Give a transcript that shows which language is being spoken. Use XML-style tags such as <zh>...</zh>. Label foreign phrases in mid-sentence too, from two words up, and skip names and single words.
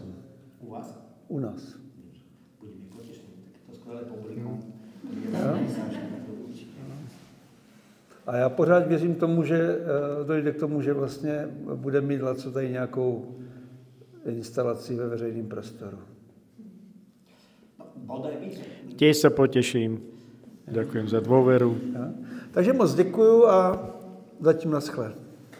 <cs>U vás? U nás. Budeme potěšení, tak to skvělé publikum. A já pořád věřím tomu, že dojde k tomu, že vlastně bude mít Laco tady nějakou instalaci ve veřejném prostoru.</cs> <sk>Tiež sa poteším. Ďakujem za dôveru. Ja.</sk> <cs>Takže moc děkuju a zatím naschle.</cs>